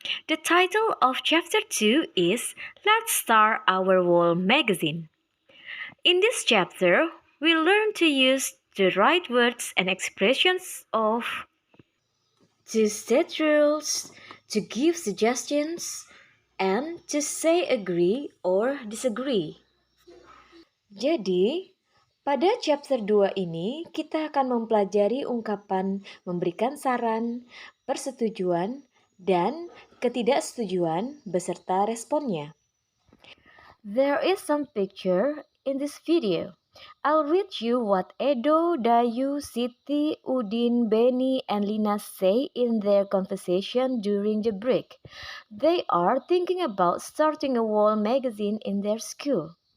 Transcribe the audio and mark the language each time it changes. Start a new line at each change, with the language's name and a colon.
English: The title of chapter 2 is Let's Start Our Wall magazine. In this chapter, we learn to use the right words and expressions to set rules, to give suggestions, and to say agree or disagree.
Indonesian: Jadi, pada chapter 2 ini kita akan mempelajari ungkapan memberikan saran, persetujuan, dan ketidaksetujuan beserta responnya.
English: There is some picture in this video. I'll read you what Edo, Dayu, Siti, Udin, Benny, and Lina say in their conversation during the break. They are thinking about starting a wall magazine in their school.